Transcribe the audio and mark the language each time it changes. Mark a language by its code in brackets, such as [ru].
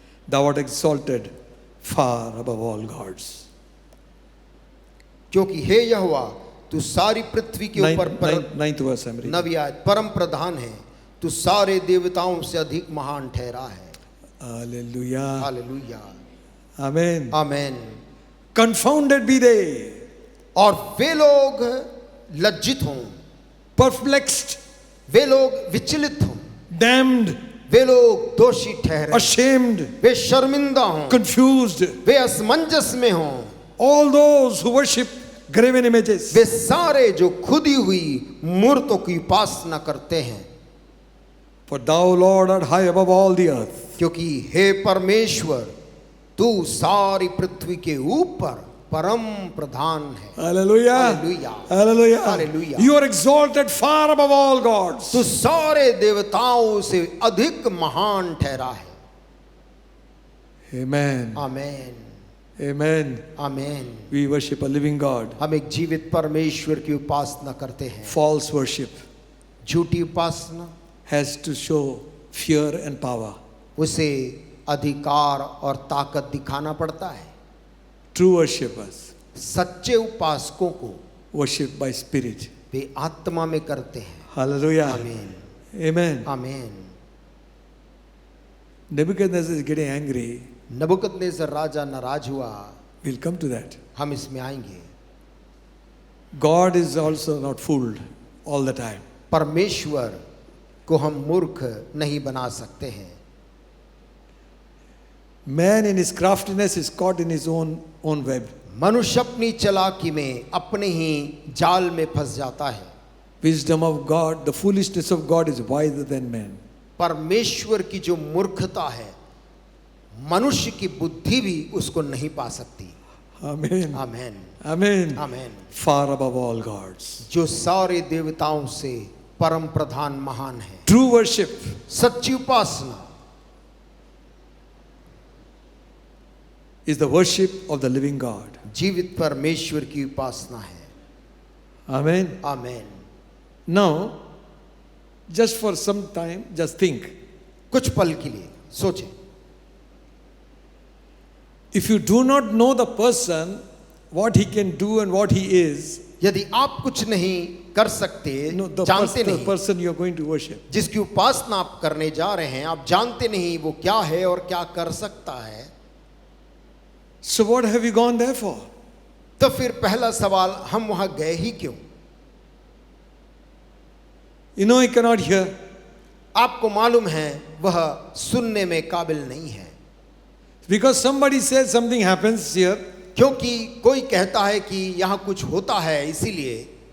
[en] Thou art exalted far above all gods. [hi] क्योंकि हे यहोवा, तू सारी पृथ्वी के ऊपर [en] 9th verse I'm reading. [hi] 9वीं आयत, परम प्रधान है, तू सारे देवताओं से अधिक महान ठहरा है। [en] Hallelujah. [hi] Hallelujah, [en] Amen. [hi] Amen. [en] Confounded be they, [hi] और वे लोग लज्जित हों, [en] perplexed, [hi] वे लोग विचलित हों, [en] damned, [hi] वे लोग दोषी ठहरे, [en] ashamed, [hi] वे शर्मिंदा हों, [en] confused. [hi] वे असमंजस में हों। [en] All those who worship graven images. [hi] वे सारे जो खुदी हुई मूर्तों की उपासना करते हैं। [en] For thou, Lord, art high above all the earth. [hi] क्योंकि हे परमेश्वर तू सारी पृथ्वी के ऊपर परम प्रधान है। [en] Hallelujah. Hallelujah. Hallelujah. Hallelujah. You are exalted far above all gods. [hi] तू सारे देवताओं से अधिक महान ठहरा है। [en] Amen. [hi] Amen [en] Amen. [hi] Amen. [en] We worship a living God. [hi] हम एक जीवित परमेश्वर की उपासना करते हैं। [en] False worship [hi] झूठी उपासना [en] has to show fear and power. [hi] उसे अधिकार और ताकत दिखाना पड़ता है। [en] True worshippers [hi] सच्चे उपासकों को [en] worship by spirit. [hi] वे आत्मा में करते हैं। [en] Hallelujah. [hi] आमीन [en] Amen. [hi] आमीन। [en] Nebuchadnezzar is getting angry. [hi] नबूकदनेस्सर राजा नाराज हुआ। [en] We'll come to that. [hi] हम इसमें आएंगे। [en] God is also not fooled all the time. [hi] परमेश्वर को हम मूर्ख नहीं बना सकते हैं। [en] Man in his craftiness is caught in his own web. [hi] मनुष्य अपनी चालाकी में अपने ही जाल में फंस जाता है। [en] Wisdom of God, the foolishness of God is wiser than man. [hi] परमेश्वर की जो मूर्खता है मनुष्य की बुद्धि भी उसको नहीं पा सकती। [en] Amen. [hi] आमेन [en] Amen. [hi] आमेन। [en] Far above all gods. [hi] जो सारे देवताओं से परम प्रधान महान है। [en] True worship [hi] सच्ची उपासना [en] is the worship of the living God. [hi] जीवित परमेश्वर की उपासना है। [en] Amen. [hi] Amen. [en] Now, just for some time, just think. [hi] कुछ पल के लिए सोचें। [en] If you do not know the person, what he can do and what he is, [hi] यदि आप कुछ नहीं कर सकते, [en] the [hi] जानते नहीं, [en] person you are going to worship, [hi] जिसकी उपासना आप करने जा रहे हैं, आप जानते नहीं वो क्या है और क्या कर सकता है, [en] so what have you gone there for? [hi] तो फिर पहला सवाल, हम वहां गए ही क्यों? [en] You know he cannot hear. [hi] आपको मालूम है वह सुनने में काबिल नहीं है। [en] Because somebody says something happens here. [hi] क्योंकि कोई कहता है कि यहाँ कुछ होता है, इसीलिए